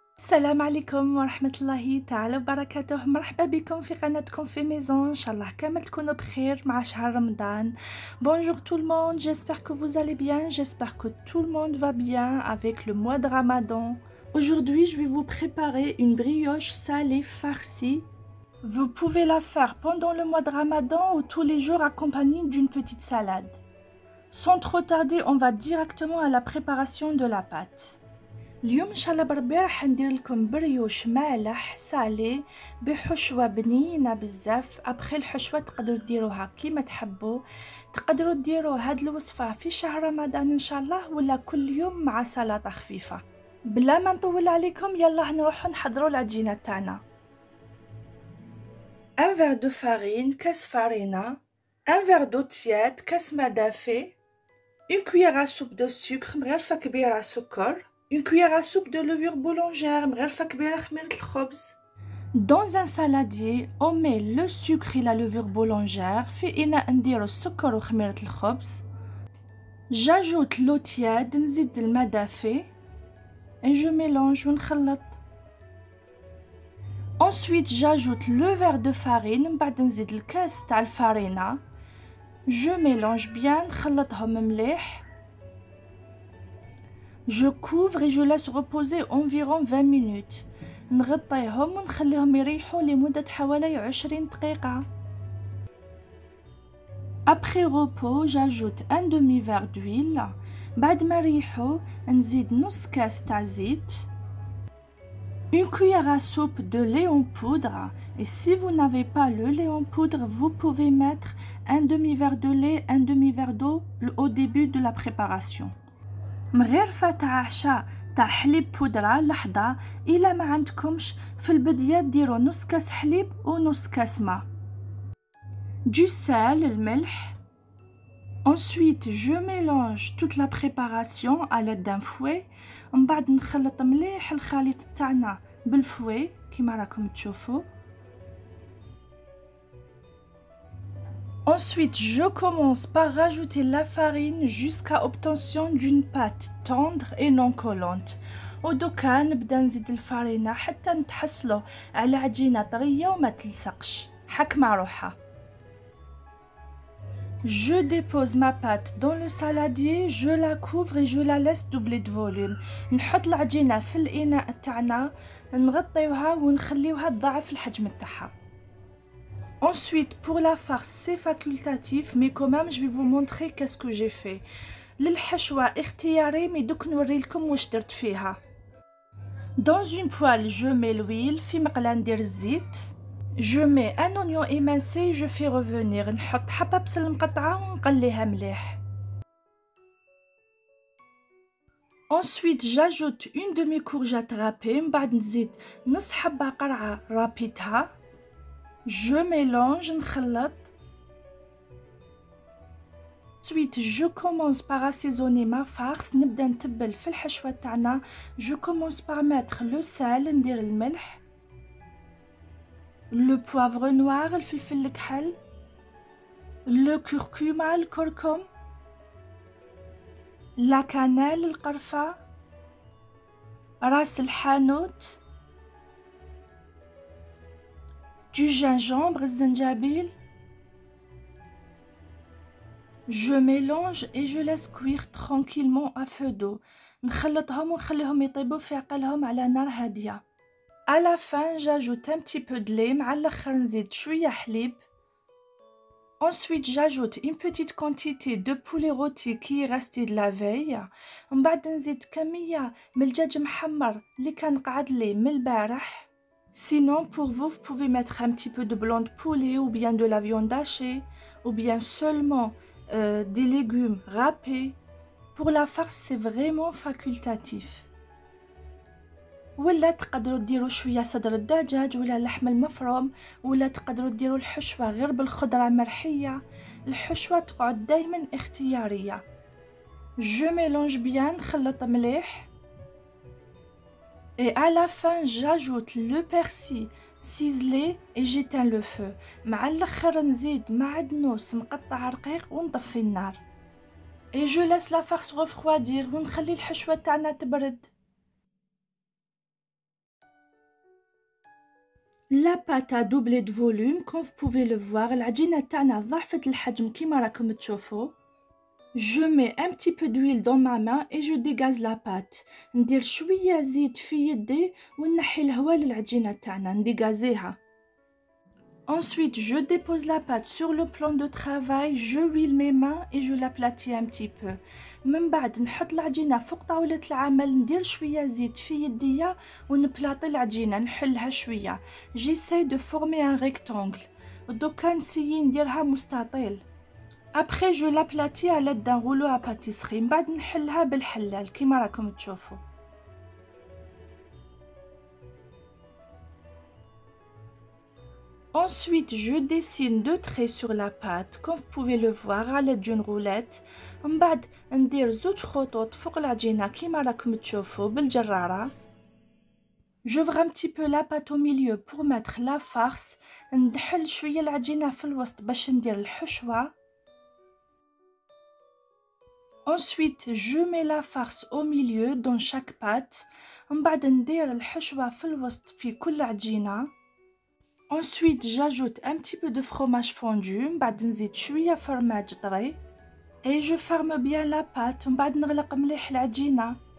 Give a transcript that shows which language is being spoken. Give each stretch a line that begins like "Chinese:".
Arabic: السلام عليكم ورحمة الله تعالى وبركاته. مرحبا بكم في قناتكم في ميزون. ان شاء الله كامل تكونوا بخير مع شهر رمضان.
French: Bonjour tout le monde, j'espère que vous allez bien, j'espère que tout le monde va bien avec le mois de Ramadan. Aujourd'hui, je vais vous préparer une brioche salée farcie. Vous pouvez la faire pendant le mois de Ramadan ou tous les jours accompagnée d'une petite salade. Sans trop tarder, on va directement à la préparation de la pâte.
Arabic: اليوم ان شاء الله بربي راح ندير لكم بريوش مالح سالي بحشوه بنينه بزاف. ابخي الحشوه تقدروا ديروها كيما تحبوا، تقدروا ديروا هاد الوصفه في شهر رمضان ان شاء الله ولا كل يوم مع سلطه خفيفه. بلا ما نطول عليكم يلا نروحوا نحضروا العجينه تاعنا.
French: un verre de farine كاس farina, un verre d'eau tiède
Arabic: كاس ما دافي,
French: une cuillère à soupe de sucre
Arabic: مغرفه كبيره سكر,
French: une cuillère à soupe de levure boulangère
Arabic: مغرفة كبيرة خميرة الخبز.
French: Dans un saladier, on met le sucre et la levure boulangère.
Arabic: في إناء نديرو السكر وخميرة الخبز.
French: J'ajoute l'eau tiède,
Arabic: نزيد الماء دافي.
French: Et je mélange
Arabic: ونخلط.
French: Ensuite, j'ajoute le verre de farine.
Arabic: من بعد نزيد الكاس تاع الفارينة.
French: Je mélange bien,
Arabic: نخلطهم مليح.
French: Je couvre et je laisse reposer environ 20 minutes.
Arabic: نغطيهم ونخليهم يريحوا لمدة حوالي 20 دقيقة.
French: Après repos, j'ajoute un demi-verre d'huile.
Arabic: بعد ما يريحوا نزيد نص كاس تاع زيت.
French: Une cuillère à soupe de lait en poudre. Et si vous n'avez pas le lait en poudre, vous pouvez mettre un demi-verre de lait, un demi-verre d'eau au début de la préparation.
Arabic: مغرفة تاع عشاء تاع حليب بودرة لحظة. إلا ما عندكمش في البداية ديروا نص كاس حليب ونص كاس ماء.
French: Du sel,
Arabic: الملح.
French: Ensuite, je mélange toute la préparation à l'aide d'un fouet.
Arabic: من بعد نخلط مليح الخليط تاعنا بالفوي كيما راكم تشوفوا.
French: Ensuite, je commence par rajouter la farine jusqu'à obtention d'une pâte tendre et non collante.
Arabic: ودوكا نبدا نزيد الفارينة حتى نتحصلوا على عجينة طرية وما تلصقش حكمة روحها.
French: Je dépose ma pâte dans le saladier, je la couvre et je la laisse doubler de volume.
Arabic: نحط العجينة في الإناء تاعنا نغطيوها ونخليوها تضاعف الحجم تاعها.
French: Ensuite, pour la farce, c'est facultatif, mais quand même, je vais vous montrer qu'est-ce que j'ai fait.
Arabic: للحشوة اختياري مي دوك نوريلكم واش درت فيها.
French: Dans une poêle, je mets l'huile.
Arabic: في مقلة ندير الزيت.
French: Je mets un oignon émincé, je fais revenir.
Arabic: نحط حبة بصل مقطعة ونقليها مليح.
French: Ensuite, j'ajoute une demi-courgette râpée.
Arabic: من بعد نزيد نص حبة قرعة رابيتها.
French: Je mélange,
Arabic: نخلط.
French: Ensuite, je commence par assaisonner ma farce.
Arabic: نبدأ نتبل في الحشوة تاعنا.
French: Je commence par mettre le sel,
Arabic: ندير الملح.
French: Le poivre noir,
Arabic: الفلفل الكحل.
French: Le curcuma,
Arabic: الكركم.
French: La cannelle,
Arabic: القرفة. راس الحانوت.
French: Du gingembre,
Arabic: الزنجبيل.
French: Je mélange et je laisse cuire tranquillement à feu d'eau.
Arabic: نخلطهم ونخليهم يطيبوا في عقلهم على نار هادية.
French: À la fin, j'ajoute un petit peu de lait.
Arabic: مع الآخر نزيد شوية حليب.
French: Ensuite, j'ajoute une petite quantité de poulet rôti qui est resté de la veille.
Arabic: ومن بعد نزيد كمية من الدجاج محمر اللي كان قعد لي من البارح.
French: Sinon, pour vous, vous pouvez mettre un petit peu de blanc de poulet ou bien de la viande hachée ou bien seulement des légumes râpés. Pour la farce, c'est vraiment facultatif.
Arabic: ولا تقدروا ديروا شوية صدر الدجاج ولا اللحم المفروم ولا تقدروا ديروا الحشوة غير بالخضرة مرحية. الحشوة تقعد دايما اختيارية.
French: Je mélange bien,
Arabic: نخلط مليح.
French: Et à la fin, j'ajoute le persil ciselé et j'éteins le feu.
Arabic: مع الآخر نزيد معدنوس مقطع رقيق ونطفي النار.
French: Et je laisse la farce refroidir
Arabic: ونخلي الحشوة تاعنا تبرد.
French: La pâte a doublé de volume comme vous pouvez le voir.
Arabic: العجينة تاعنا ضعفت الحجم كيما راكم تشوفوا.
French: Je mets un petit peu d'huile dans ma main et je dégaze la pâte.
Arabic: ندير شوية زيت في يدي ونحي الهواء للعجينة تاعنا نديغازيها.
French: Ensuite, je dépose la pâte sur le plan de travail, je huile mes mains et je l'aplatis un petit peu.
Arabic: من بعد نحط العجينة فوق طاولة العمل ندير شوية زيت في يديا ونبلاطي العجينة نحلها شوية.
French: J'essaie de former un rectangle.
Arabic: دوكا نسيي نديرها مستطيل.
French: Après je l'aplatis à l'aide d'un rouleau à pâtisserie.
Arabic: من بعد نحلها بالحلال كيما راكم تشوفوا.
French: Ensuite, je dessine deux traits sur la pâte, comme vous pouvez le voir à l'aide d'une roulette.
Arabic: من بعد ندير زوج خطوط فوق العجينة كيما راكم تشوفوا بالجرارة.
French: J'ouvre un petit peu la pâte au milieu pour mettre la farce.
Arabic: ندحل شوية العجينة في الوسط باش ندير الحشوة.
French: Ensuite, je mets la farce au milieu dans chaque pâte.
Arabic: من بعد ندير الحشوة في الوسط في كل عجينة.
French: Ensuite, j'ajoute un petit peu de fromage fondu.
Arabic: بعد نزيد شوية فرماج طري.
French: Et je ferme bien la pâte.
Arabic: بعد نغلق مليح العجينة.